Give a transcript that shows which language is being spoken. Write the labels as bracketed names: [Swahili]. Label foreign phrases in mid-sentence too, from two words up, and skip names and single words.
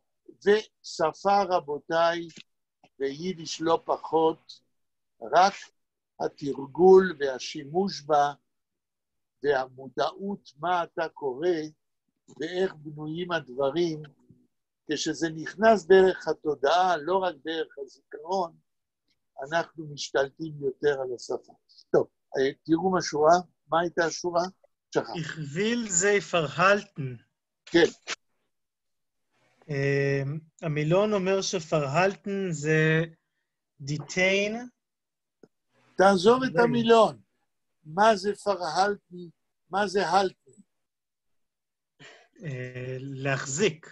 [Hebrew] ושפה רבותיי, ביידיש לא פחות, רק התרגול והשימוש בה, והמודעות מה אתה קורא, ואיך בנויים הדברים, כשזה נכנס דרך התודעה, לא רק דרך הזיכרון, אנחנו משתלטים יותר על השפה. טוב, תראו מה שורה, מה הייתה השורה? שכח. [Yiddish] איך וויל זי פֿאַרהאַלטן. [Hebrew] כן. המילון אומר שפרהלטן זה detain. תעזוב את המילון. מה זה פרהלטן? מה זה הלטן? להחזיק.